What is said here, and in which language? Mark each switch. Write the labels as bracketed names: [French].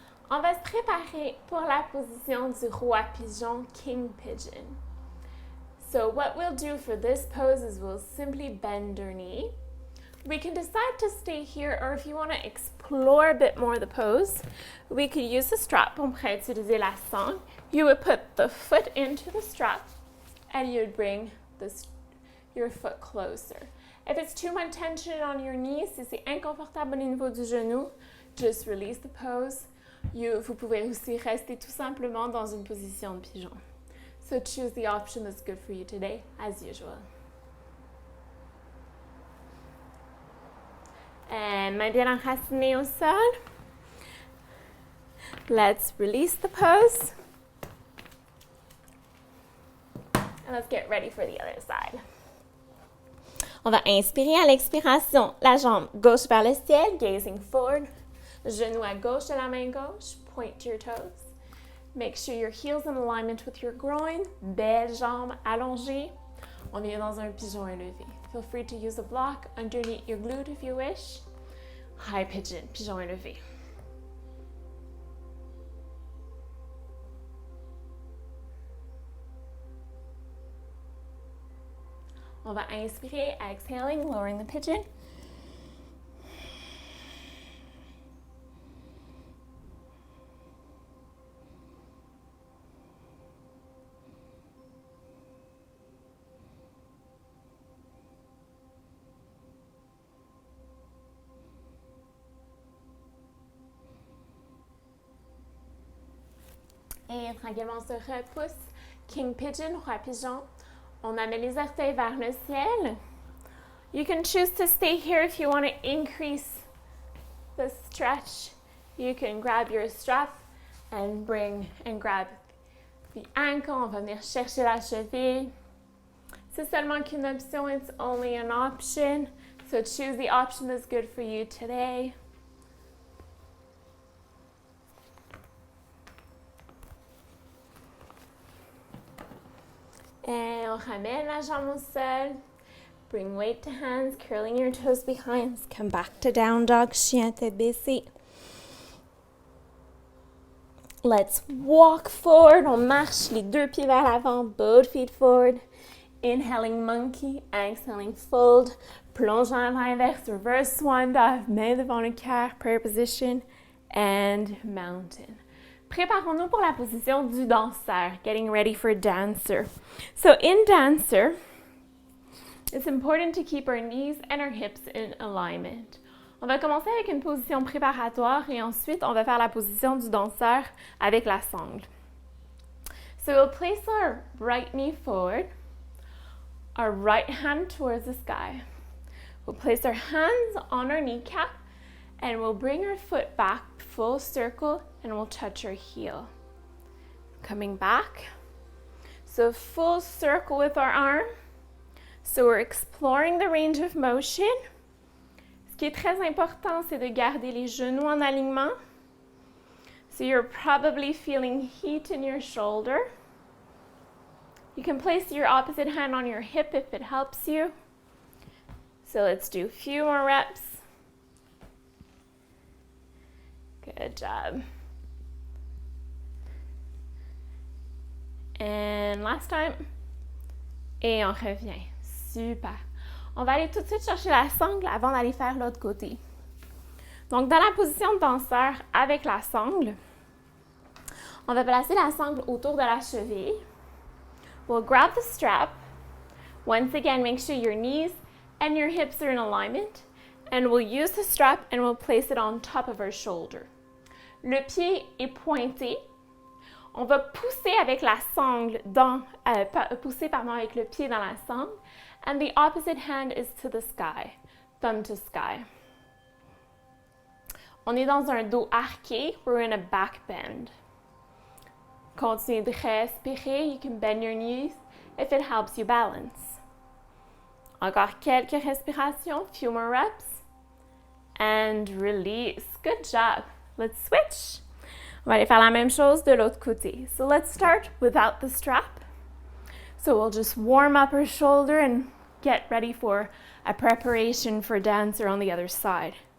[French] On va se préparer pour la position du roi pigeon, [English] king pigeon. So what we'll do for this pose is we'll simply bend our knee. We can decide to stay here, or if you want to explore a bit more the pose, we could use the strap. [French] On pourrait utiliser la sangle. [English] You would put the foot into the strap, and you'd bring your foot closer. If it's too much tension on your knees, [French] si c'est inconfortable au niveau du genou, [English] just release the pose. [French] Vous pouvez aussi rester tout simplement dans une position de pigeon. [English] So choose the option that's good for you today, as usual. [French] And main bien enracinée au sol. [English] Let's release the pose. And let's get ready for the other side. [French] On va inspirer à l'expiration. La jambe gauche vers le ciel, [English] gazing forward. [French] Genou à gauche de la main gauche. [English] Point to your toes. Make sure your heel's in alignment with your groin. [French] Belle jambe allongée. On vient dans un pigeon élevé. [English] Feel free to use a block underneath your glute if you wish. High pigeon élevé. [French] On va inspirer, [English] exhaling, lowering the pigeon. [French] Et tranquillement, on se repousse. [English] King pigeon, [French] roi pigeon. On amène les orteils vers le ciel. [English] You can choose to stay here if you want to increase the stretch. You can grab your strap and grab the ankle. [French] On va venir chercher la cheville. C'est seulement qu'une option. [English] It's only an option. So choose the option that's good for you today. [French] Et on ramène la jambe au sol. [English] Bring weight to hands, curling your toes behind. Come back to down dog, [French] chien tête baissée. [English] Let's walk forward. [French] On marche les deux pieds vers l'avant, [English] both feet forward. Inhaling monkey, exhaling fold. [French] Plongeant à l'inverse, [English] reverse swan dive, [French] main devant le cœur, [English] prayer position, and mountain. [French] Préparons-nous pour la position du danseur, [English] getting ready for dancer. So in dancer, it's important to keep our knees and our hips in alignment. [French] On va commencer avec une position préparatoire et ensuite on va faire la position du danseur avec la sangle. [English] So we'll place our right knee forward, our right hand towards the sky. We'll place our hands on our kneecap and we'll bring our foot back full circle and we'll touch our heel. Coming back. So full circle with our arm. So we're exploring the range of motion. [French] Ce qui est très important, c'est de garder les genoux en alignement. [English] So you're probably feeling heat in your shoulder. You can place your opposite hand on your hip if it helps you. So let's do a few more reps. Good job. And last time. [French] Et on revient. [English] Super. [French] On va aller tout de suite chercher la sangle avant d'aller faire l'autre côté. Donc, dans la position de danseur avec la sangle, On va placer la sangle autour de la cheville. [English] We'll grab the strap. Once again, make sure your knees and your hips are in alignment. And we'll use the strap and we'll place it on top of our shoulder. [French] Le pied est pointé. On va pousser avec la sangle avec le pied dans la sangle. [English] And the opposite hand is to the sky, thumb to sky. [French] On est dans un dos arqué. [English] We're in a back bend. [French] Continuez de respirer. [English] You can bend your knees if it helps you balance. [French] Encore quelques respirations, [English] few more reps. And release. Good job. Let's switch. [French] On va aller faire la même chose de l'autre côté. [English] So let's start without the strap. So we'll just warm up our shoulder and get ready for a preparation for dancer on the other side.